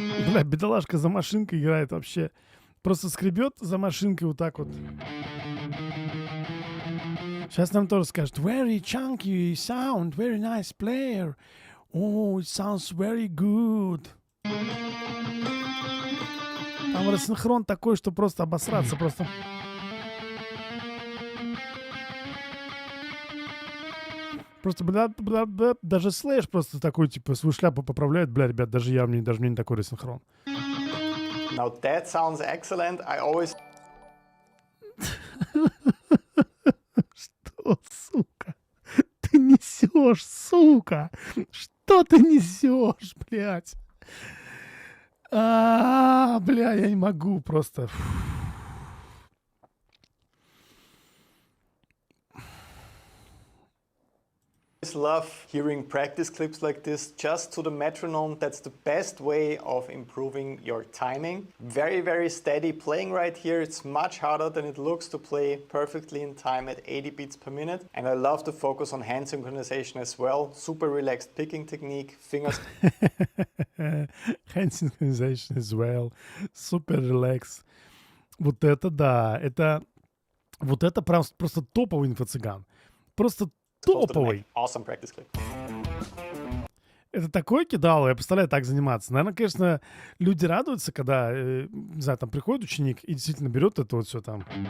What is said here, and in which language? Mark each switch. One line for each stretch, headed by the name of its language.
Russian: Бля, бедолашка за машинкой играет вообще. Просто скребет за машинкой вот так вот. Сейчас нам тоже скажут:
English: very chunky sound, very nice player. Oh, it sounds very good.
Russian: Там рассинхрон такой, что просто обосраться, просто. Просто, бля, даже слэш просто такой, типа, свою шляпу поправляет. Бля, ребят, даже мне не такой рассинхрон.
English: Now that sounds excellent. I always...
Russian: Что, сука? Ты несешь, сука? Что ты несешь, блядь? Бля, я не могу просто.
English: love hearing practice clips like this just to the metronome. That's the best way of improving your timing. Very, very steady playing right here. It's much harder than it looks to play perfectly in time at 80 beats per minute. And I love to focus on hand synchronization as well. Super relaxed picking technique, fingers. Hand synchronization as well. Super relax.
Russian: Вот это да. Вот это просто топовый инфо-цыган. Просто топовый.
English: Awesome practice clip.
Russian: Это такое кидало, я представляю, так заниматься. Наверное, конечно, люди радуются, когда, не знаю, там приходит ученик и действительно берет это вот все там.